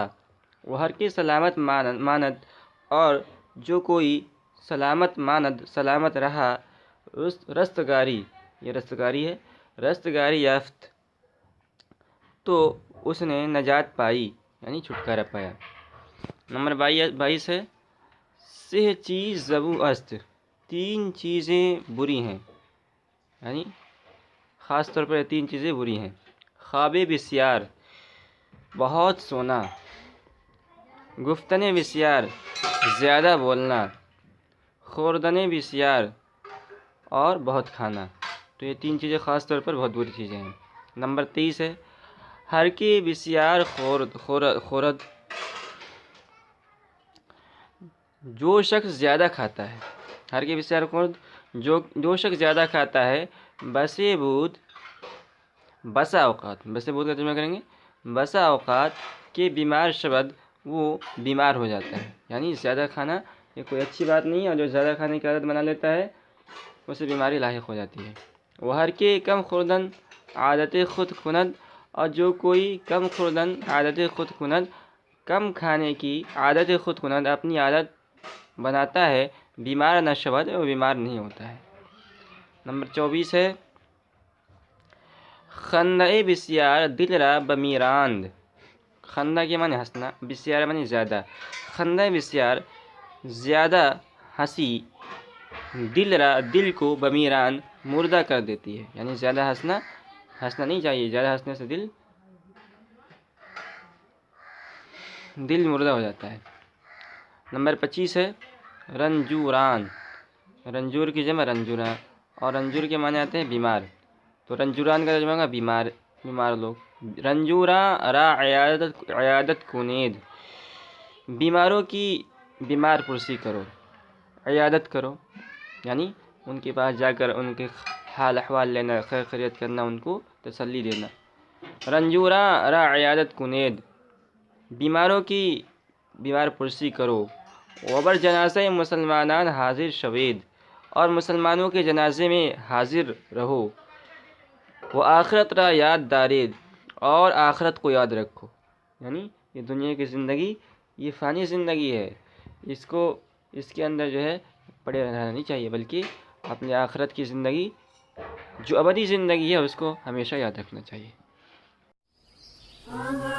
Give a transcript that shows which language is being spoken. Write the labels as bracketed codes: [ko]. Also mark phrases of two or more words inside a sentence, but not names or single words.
[fa] وہ ہر کے سلامت ماند، [ur] اور جو کوئی [fa] سلامت ماند [ur] سلامت رہا، رستگاری، یہ رستگاری ہے، [fa] رستگاری یافت، [ur] تو اس نے نجات پائی، یعنی چھٹکارا پایا۔ نمبر 22 ہے، [fa] سہ چیز زبو است، [ur] تین چیزیں بری ہیں، یعنی خاص طور پر تین چیزیں بری ہیں۔ [fa] خواب بسیار، [ur] بہت سونا، [fa] گفتن بسیار، [ur] زیادہ بولنا، [fa] خوردن بسیار، [ur] اور بہت کھانا۔ تو یہ تین چیزیں خاص طور پر بہت بری چیزیں ہیں۔ نمبر 23 ہے، [fa] ہر کی بسیار خورد، [ur] جو شخص زیادہ کھاتا ہے، [fa] ہر کی بسیار خورد، [ur] جو شخص زیادہ کھاتا ہے، [fa] بسے بود، [ur] بسا اوقات، [fa] بسے بود [ur] کا ترجمہ کریں گے، بسا اوقات [fa] کہ بیمار شود، [ur] وہ بیمار ہو جاتا ہے۔ یعنی زیادہ کھانا یہ کوئی اچھی بات نہیں ہے، اور جو زیادہ کھانے کی عادت بنا لیتا ہے اسے بیماری لاحق ہو جاتی ہے۔ [fa] وہ ہر کے کم خوردن عادت خود کند، [ur] اور جو کوئی [fa] کم خوردن عادت خود کند، [ur] کم کھانے کی عادت [fa] خود کند، [ur] اپنی عادت بناتا ہے، [fa] بیمار نہ شود، [ur] وہ بیمار نہیں ہوتا ہے۔ نمبر 24 ہے، [fa] خندہ بسیار دل را بمیراند۔ [ur] خندہ کے معنی ہنسنا، بسیار معنی زیادہ، [fa] خندہ بسیار [ur] زیادہ ہنسی، دل کو بمیران مردہ کر دیتی ہے۔ یعنی زیادہ ہنسنا نہیں چاہیے، زیادہ ہنسنے سے دل مردہ ہو جاتا ہے۔ نمبر 25 ہے، رنجوران، رنجور کی جمع رنجوران، اور رنجور کے معنی آتے ہیں بیمار، تو رنجوران کا ترجمہ ہوگا بیمار لوگ۔ [fa] رنجوراں را عیادت کنید، [ur] بیماروں کی بیمار پرسی کرو، عیادت کرو۔ یعنی ان کے پاس جا کر ان کے حال احوال لینا، خیر خیریت کرنا، ان کو تسلی دینا۔ [fa] رنجوراں را عیادت کنید، [ur] بیماروں کی بیمار پرسی کرو۔ [fa] وبر جنازہ مسلمانان حاضر شوید، [ur] اور مسلمانوں کے جنازے میں حاضر رہو۔ [fa] وہ آخرت را یاد دارید، [ur] اور آخرت کو یاد رکھو۔ یعنی یہ دنیا کی زندگی یہ فانی زندگی ہے، اس کے اندر جو ہے پڑے رہنا نہیں چاہیے، بلکہ اپنے آخرت کی زندگی جو ابدی زندگی ہے اس کو ہمیشہ یاد رکھنا چاہیے۔